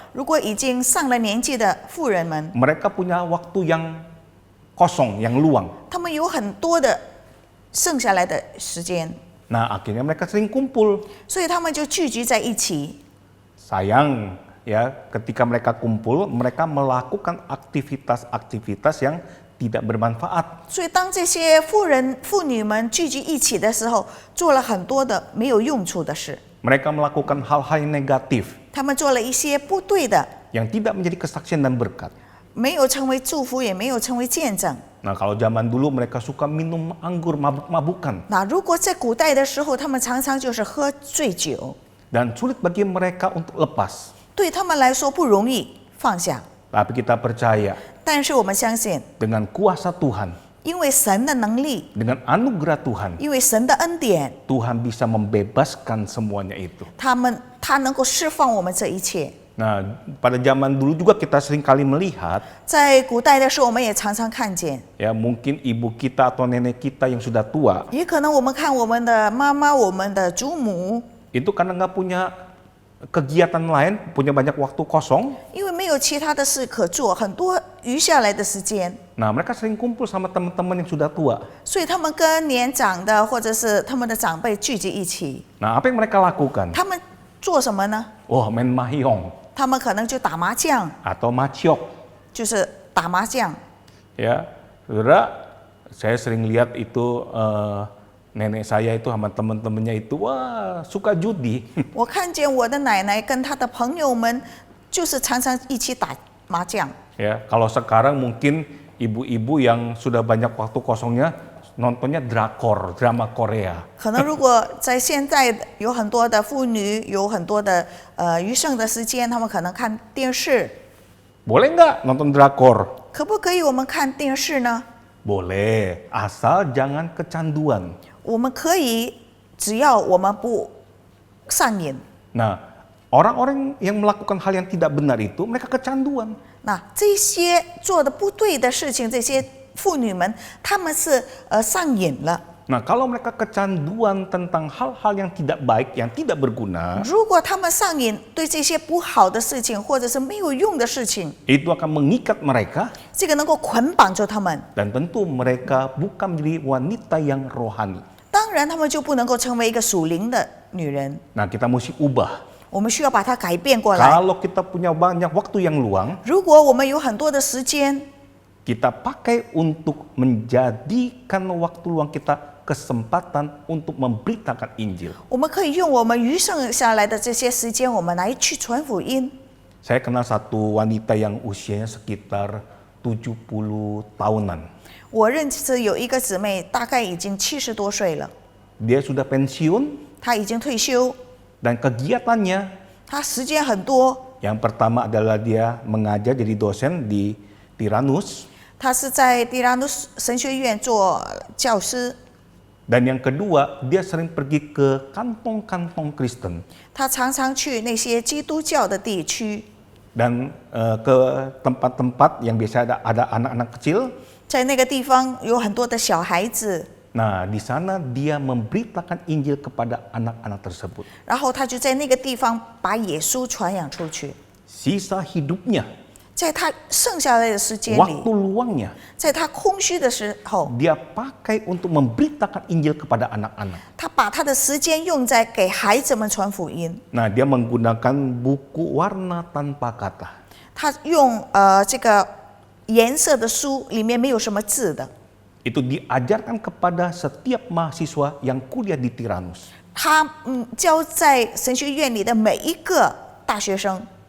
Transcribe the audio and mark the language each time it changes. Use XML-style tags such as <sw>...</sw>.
<zh>如果已经上了年纪的妇人们，</zh> <id>mereka punya waktu yang kosong, yang luang.</id> <zh>他们有很多的剩下来的时间，</zh> <id>Nah, akhirnya mereka sering kumpul.</id> <zh>所以他们就聚集在一起。</zh> <id>Sayang, ya, ketika mereka kumpul, mereka melakukan aktivitas-aktivitas yang tidak bermanfaat.</id> <zh>所以当这些妇女们聚集一起的时候，做了很多的没有用处的事，</zh> <id>Mereka melakukan hal-hal yang negatif</id> <zh>他们做了一些不对的，</zh> <id>yang tidak menjadi kesaksian dan berkat.</id> <zh>没有成为祝福，也没有成为见证。</zh> <id>Nah, kalau zaman dulu mereka suka minum anggur, mabuk-mabukan.</id> <zh>那如果在古代的时候，他们常常就是喝醉酒，</zh> <id>Dan sulit bagi mereka untuk lepas.</id> <zh>对他们来说不容易放下。</zh> <id>Tapi kita percaya</id> <zh>但是我们相信，</zh> <id>dengan kuasa Tuhan,</id> <zh>因为神的能力，</zh> <id>dengan anugerah Tuhan,</id> <zh>因为神的恩典，</zh> <id>Tuhan bisa membebaskan semuanya itu.</id> <zh>他能够释放我们这一切。</zh> <id>Nah, pada zaman dulu juga kita sering kali melihat,</id> <zh>在古代的时候，我们也常常看见，</zh> <id>ya mungkin ibu kita atau nenek kita yang sudah tua,</id> <zh>也可能我们看我们的妈妈、我们的祖母，</zh> <id>itu karena nggak punya kegiatan lain, punya banyak waktu kosong,</id> <zh>因为没没有其他的事可做，很多余下来的时间，</zh> <id>Nah, mereka sering kumpul sama teman-teman yang sudah tua.</id> <zh>所以他们跟年长的或者是他们的长辈聚集一起。</zh> <id>Nah, apa yang mereka lakukan?</id> <zh>他们做什么呢？</zh> <id>Oh, main mahjong</id> <zh>他们可能就打麻将，</zh> <id>atau maciok.</id> <zh>就是打麻将。</zh> <id>Ya, saudara, saya sering lihat itu nenek saya itu sama teman-temannya itu wah suka judi.</id> <zh>我看见我的奶奶跟她的朋友们，就是常常一起打麻将。</zh> <id>Ya, kalau sekarang mungkin ibu-ibu yang sudah banyak waktu kosongnya nontonnya drakor, drama Korea.</id> <zh>可能如果在现在有很多的妇女，有很多的余剩的时间，他们可能看电视。</zh> <id>Boleh nggak nonton drakor?</id> <zh>可不可以我们看电视呢？</zh> <id>Boleh, asal jangan kecanduan.</id> <zh>我们可以，只要我们不上瘾。</zh> <id>Nah, orang-orang yang melakukan hal yang tidak benar itu mereka kecanduan.</id> <zh>那这些做的不对的事情，这些妇女们，她们是上瘾了。</zh> <id>Nah, kalau mereka kecanduan tentang hal-hal yang tidak baik, yang tidak berguna,</id> <zh>如果她们上瘾，对这些不好的事情或者是没有用的事情，</zh> <id>itu akan mengikat mereka</id> <zh>这个能够捆绑住她们。</zh> <id>dan tentu mereka bukan menjadi wanita yang rohani.</id> <zh>当然，她们就不能够成为一个属灵的女人。</zh> <id>Nah, kita mesti ubah.</id> <zh>我们需要把它改变过来。</zh> <id>Kalau kita punya banyak waktu yang luang,</id> <zh>如果我们有很多的时间，</zh> <id>kita pakai untuk menjadikan waktu luang kita kesempatan untuk memberitakan Injil.</id> <zh>我们可以用我们余剩下来的这些时间，我们来去传福音。</zh> <id>Saya kenal satu wanita yang usianya sekitar 70 tahunan.</id> <zh>我认识有一个姊妹，大概已经70多岁了，</zh> <id>Dia sudah pensiun</id> <zh>她已经退休，</zh> <id>dan kegiatannya</id> <zh>她时间很多。</zh> <id>yang pertama adalah dia mengajar jadi dosen di Tyrannus.</id> <zh>她是在蒂拉努斯神学院做教师，</zh> <id>Dan yang kedua, dia sering pergi ke kantong-kantong Kristen</id> <zh>她常常去那些基督教的地区，</zh> <id>dan ke tempat-tempat yang biasa ada anak-anak kecil.</id> <zh>在那个地方有很多的小孩子，</zh> <id>Nah, di sana dia memberitakan Injil kepada anak-anak tersebut.</id> <zh>然后她就在那个地方把耶稣传扬出去。</zh> <id>Sisa hidupnya,</id> <zh>在她剩下来的时间</zh> <id>waktu</id> <zh>里，</zh> <id>luangnya,</id> <zh>在她空虚的时候，</zh> <id>dia pakai untuk memberitakan Injil kepada anak-anak.</id> <zh>她把她的时间用在给孩子们传福音。</zh> <id>Nah, dia menggunakan buku warna tanpa kata.</id> <zh>她用这个颜色的书，里面没有什么字的。</zh> <id>Itu diajarkan kepada setiap mahasiswa yang kuliah di Tyrannus.</id> <zh>她教在神学院里的每一个大学生。</zh>